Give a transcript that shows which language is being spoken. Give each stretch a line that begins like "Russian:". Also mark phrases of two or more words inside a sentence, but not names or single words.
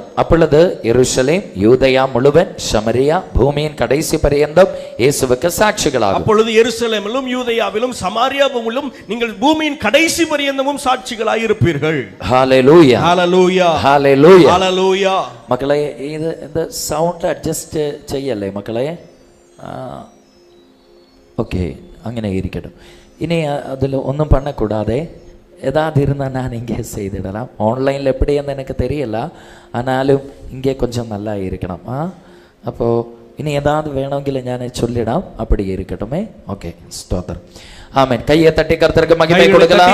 Tamil: அப்பொழுது எருசலேம் யூதேயா முழுவன் சமரியா பூமியின் கடைசி பரியந்தம் இயேசுவுக்கு சாட்சிகளாகும். அப்பொழுது எருசலேமிலும் யூதேயாவிலும் சமாரியாவிலும் நீங்கள் பூமியின் கடைசி பரியந்தமும் சாட்சிகளாய் இருப்பீர்கள். ஹல்லேலூயா. ஹல்லேலூயா. ஹல்லேலூயா. ஹல்லேலூயா. மக்களே, இது இந்த சவுண்ட்
Malayalam: അഡ്ജസ്റ്റ് ചെയ്യല്ലേ മക്കളെ? ഓക്കെ, അങ്ങനെ ഇരിക്കട്ടെ. ഇനി അതിൽ ഒന്നും பண்ணக்கூடாதே.
Tamil: ஏதாவது இருந்தால் நான் இங்கே செய்திடலாம். ஆன்லைனில் எப்படி என்று எனக்கு தெரியல, ஆனாலும் இங்கே கொஞ்சம் நல்லா இருக்கணும். அப்போது இனி ஏதாவது வேணுമെങ്കിൽ ഞാൻ சொல்லிடாம், அப்படியே இருக்கட்டுமே. ஓகே, ஸ்தோத்திரம். ஆமென். கையை தட்டி கர்த்தருக்கு மகிமை கொடுக்கலாம்.